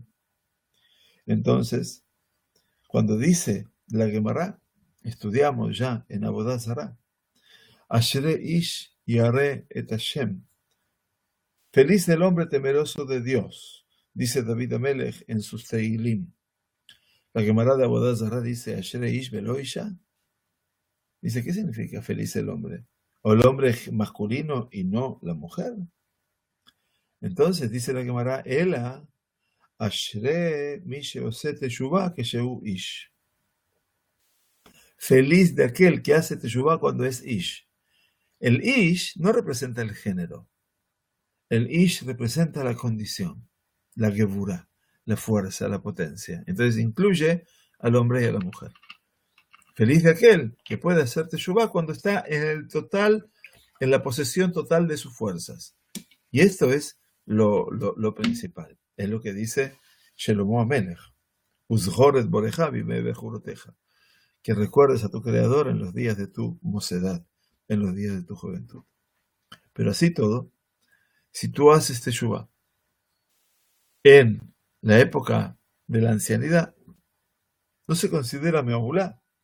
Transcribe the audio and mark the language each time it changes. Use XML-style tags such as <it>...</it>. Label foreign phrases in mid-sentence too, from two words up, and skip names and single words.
<es>Entonces, cuando dice la Gemara, estudiamos ya en Avodah Zará,</es> <he>אשרי איש ירא את השם,</he> <es>feliz del hombre temeroso de Dios, dice David Amelech en sus Teilim. La Gemara de Avodah Zará dice,</es> <he>אשרי איש ולא אשה.</he> <es>Dice, ¿qué significa feliz el hombre? ¿O el hombre masculino y no la mujer? Entonces dice la Gemara,</es> <he>אלא אשרי מי שעושה תשובה כשהוא איש.</he> <es>Feliz de aquel que hace teshuvah cuando es ish. El ish no representa el género. El ish representa la condición, la gevurah, la fuerza, la potencia. Entonces incluye al hombre y a la mujer. Feliz de aquel que puede hacer teshuvah cuando está en el total, en la posesión total de sus fuerzas. Y esto es lo principal. Es lo que dice Shelomo Amelech.</es> <he>וזכור את בוראך בימי בחורותיך.</he> <es>Que recuerdes a tu Creador en los días de tu mocedad, en los días de tu juventud. Pero así todo, si tú haces teshuvah en la época de la ancianidad, no se considera me'aulá.</es>